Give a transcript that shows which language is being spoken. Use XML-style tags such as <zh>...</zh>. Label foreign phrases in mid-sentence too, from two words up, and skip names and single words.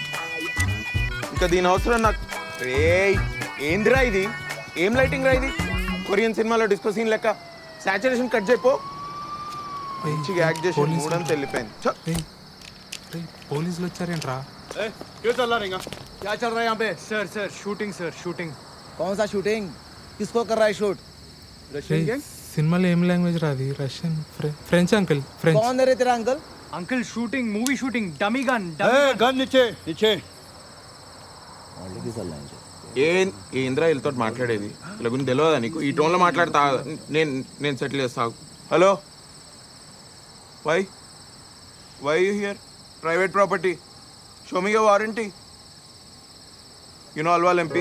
<te>ఇంకా దీని అవసరం నాకు. రే ఏందిరా ఇది? ఏం లైటింగ్ రా ఇది? కొరియన్ సినిమాలో డిస్కో సీన్ లెక్క</te> <en>saturation cut</en> <te>చేయపో. మంచిగా యాక్ట్ చేసి మూడంతా వెళ్ళిపోయింది. పోలీసులు వచ్చారేంట్రా? క్యూ చల్లారు ఇంకా</te> <hi>क्या चल रहा है यहाँ पे? सर शूटिंग. कौन सा शूटिंग? किसको कर रहा है शूट? रशियन गैंग? సినిమాలో ఏం లాంగ్వేజ్ రాది రష్యన్ ఫ్రెంచ్ అంకుల్ ఫ్రెంచ్ कौन है रे तेरा अंकल?</hi> <en>uncle shooting, movie shooting, dummy gun.</en> <hi>गन नीचे.</hi> <te>ఏంద్రా వీళ్ళతో మాట్లాడేది ఇలా గురించి తెలియదా నీకు? ఈ టోన్లో మాట్లాడతా నేను సెటిల్ చేస్తా.</te> <en>hello, why you here? private property, show me your warranty. you know Alwal MP?</en>